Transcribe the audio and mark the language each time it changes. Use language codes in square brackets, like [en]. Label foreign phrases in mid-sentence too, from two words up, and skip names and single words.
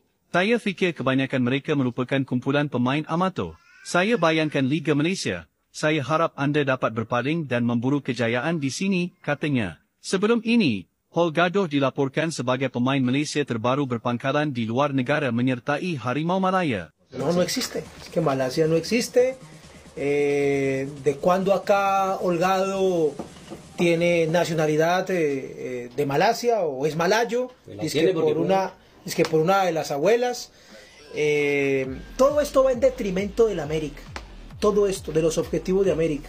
[ms] Saya fikir kebanyakan mereka merupakan kumpulan pemain amatur. Saya bayangkan Liga Malaysia. Saya harap anda dapat berpaling dan memburu kejayaan di sini, katanya. Sebelum ini, Holgado dilaporkan sebagai pemain Malaysia terbaru berpangkalan di luar negara menyertai Harimau Malaya. [es] No, no existe. Es que Malasia no existe. De cuando acá Holgado tiene nacionalidad de Malasia o es malayo, es que por una de las abuelas. Todo esto va en detrimento de la América. Todo esto, de los objetivos de América.